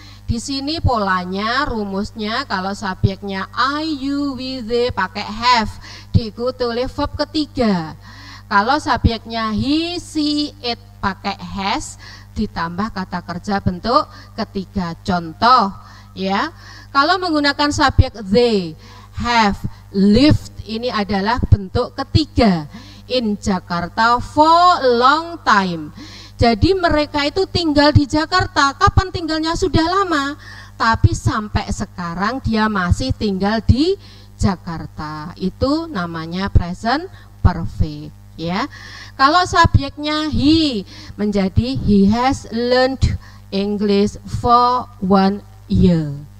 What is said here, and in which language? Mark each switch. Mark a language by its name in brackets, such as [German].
[Indonesian] Di sini polanya, rumusnya kalau subjeknya I, you, we, they pakai have diikuti oleh verb ketiga. Kalau subjeknya he, she, it pakai has ditambah kata kerja bentuk ketiga. Contoh ya, kalau menggunakan subjek they, have, lived ini adalah bentuk ketiga. [English] In Jakarta for a long time. [Indonesian] Jadi mereka itu tinggal di Jakarta. Kapan tinggalnya? Sudah lama. Tapi sampai sekarang dia masih tinggal di Jakarta. Itu namanya present perfect ya. Kalau subjeknya [English] he menjadi he has learned English for 1 year.